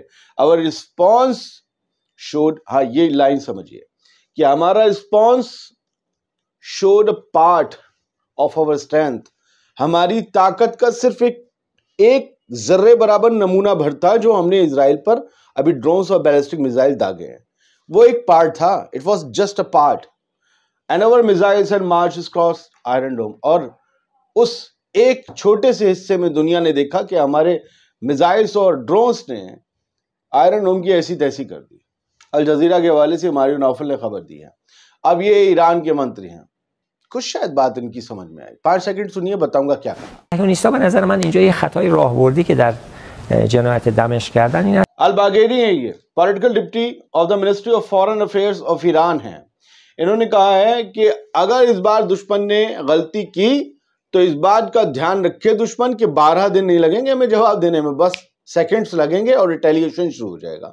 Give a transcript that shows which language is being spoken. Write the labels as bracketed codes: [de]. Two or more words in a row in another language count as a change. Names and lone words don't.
[en] our response showed, [hi] हाँ ये लाइन समझिए कि हमारा [en] response showed part of our strength, [hi] हमारी ताकत का सिर्फ एक जर्रे बराबर नमूना भर था जो हमने इजराइल पर अभी ड्रोन्स और बैलिस्टिक मिसाइल दागे हैं। वो एक पार्ट था, [en] It was just a part. And our missiles and marches cross Iron Dome, [hi] और उस एक छोटे से हिस्से में दुनिया ने देखा कि हमारे मिसाइल्स और ड्रोन्स ने आयरन डोम की ऐसी तैसी कर दी। अल जजीरा के हवाले से मारियो नौफल ने खबर दी है। अब ये ईरान के मंत्री हैं, कुछ शायद बात इनकी समझ में आए। 5 सेकंड सुनिए, बताऊंगा क्या कहा। [fa] صهیونیست‌ها به نظر من اینجا یه خطای راهبردی که در جنایت دمشق کردن این [hi] अल बागेरी है, ये [en] political deputy of the Ministry of Foreign Affairs of Iran [hi] है। इन्होंने कहा है कि अगर इस बार दुश्मन ने गलती की तो इस बात का ध्यान रखे दुश्मन कि 12 दिन नहीं लगेंगे हमें जवाब देने में, बस सेकंड्स लगेंगे और रिटेलिएशन शुरू हो जाएगा।